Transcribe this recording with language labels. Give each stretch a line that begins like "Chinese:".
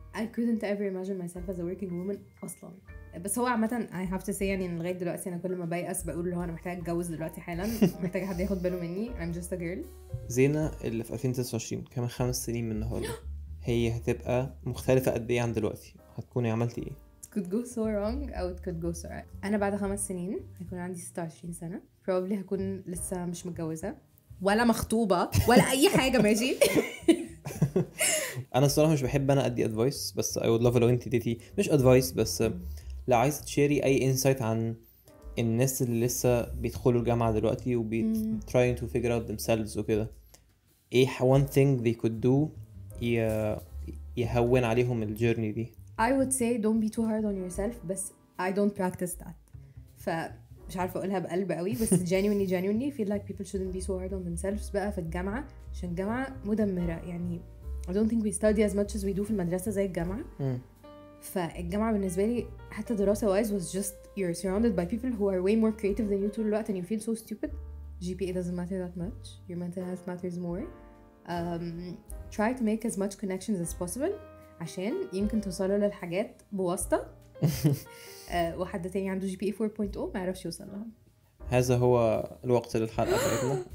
English: I couldn't ever imagine myself as a working woman اصلا.
Arabic: بس هو عامه
English: I have to say
Arabic: يعني ان لغايه دلوقتي انا كل ما بيأس بقول له انا محتاجه اتجوز دلوقتي حالا، محتاجه حد ياخد باله مني.
English: I'm just a girl.
Arabic: زينة اللي في 2029 كمان 5 سنين من النهارده هي هتبقى مختلفه قد ايه عن دلوقتي؟ هتكوني عملتي ايه؟
English: It could go so wrong أو it could go so right.
Arabic: أنا بعد 5 سنين هيكون عندي 26 سنة. probably هكون لسه مش متجوزة ولا مخطوبة ولا أي حاجة ماشي. أنا الصراحة مش بحب أنا أدي advice، بس I would love لو أنت ديتي مش advice، بس لو عايز تشيري أي insight عن الناس اللي لسه بيدخلوا الجامعة دلوقتي
English: trying to figure out themselves
Arabic: وكده، إيه
English: one thing they could do
Arabic: يهون عليهم الجيرني دي؟
English: I would say don't be too hard on yourself،
Arabic: بس
English: I don't practice that.
Arabic: فمش عارفة أقولها بقلب قوي، بس
English: genuinely feel like people shouldn't be so hard on themselves
Arabic: بقى في الجامعة، عشان الجامعة مدمرة.
English: يعني I don't think we study as much as we do
Arabic: في المدرسة زي الجامعة.
English: فالجامعة بالنسبة لي حتى دراسة wise was just you're surrounded by people who are way more creative than you
Arabic: طول الوقت
English: and you feel so stupid. GPA doesn't matter that much. Your mental health matters more. Try to make as much connections as possible
Arabic: عشان يمكن توصلوا للحاجات بواسطة وحد تاني عنده GPA 4.0 ما يعرفش يوصل لها. هذا هو الوقت للحلقة بتاعتنا.